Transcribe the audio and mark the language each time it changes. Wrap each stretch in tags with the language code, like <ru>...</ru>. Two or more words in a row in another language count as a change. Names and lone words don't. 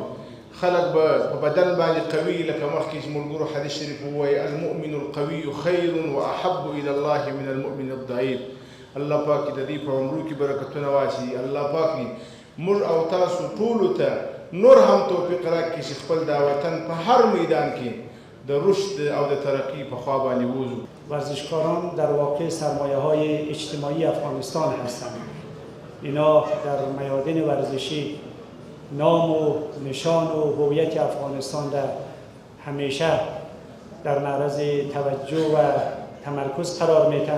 <ps>خلک به په بدن باندې قوي، لکه مخکې چې ملګرو حدیث شریف ووایي</ps> <ar>المؤمن القوي خیر واحب الى الله من المؤمن الضعیف.</ar> <ps>الله پاک د دې په عمرو کې برکتونه واچي. الله پاک موږ او تاسو ټولو ته نور هم توفیق راکړي چې خپل دا وطن په هر میدان کې د رشد او د ترقی په خوا باندې ووځو.</ps> <fa>ورزشکاران در واقع سرمایه های اجتماعی افغانستان هستند. اینا در میادین ورزشی نام و نشان و هویت افغانستان در همیشه در معرض توجه و تمرکز قرار میتن.</fa>